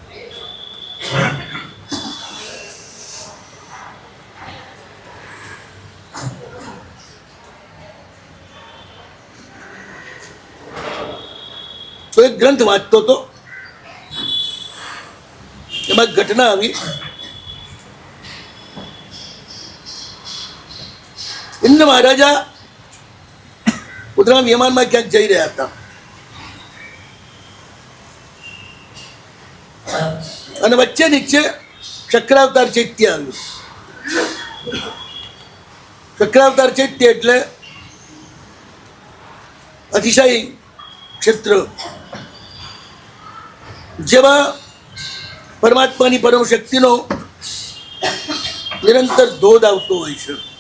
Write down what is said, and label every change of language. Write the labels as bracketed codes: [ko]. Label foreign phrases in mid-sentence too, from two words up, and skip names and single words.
[gu] તો એક ગ્રંથ વાંચતો તો એમાં ઘટના આવી ઇન્દ્ર મહારાજા પોતાના વિમાનમાં ક્યાંક જઈ રહ્યા હતા અને વચ્ચે નીચે ચક્રાવતાર ચૈત્ય આવ્યું. ચક્રાવતાર ચૈત્ય એટલે અતિશય ક્ષેત્ર જેમાં પરમાત્માની પરમ શક્તિનો નિરંતર ધોધ આવતો હોય છે.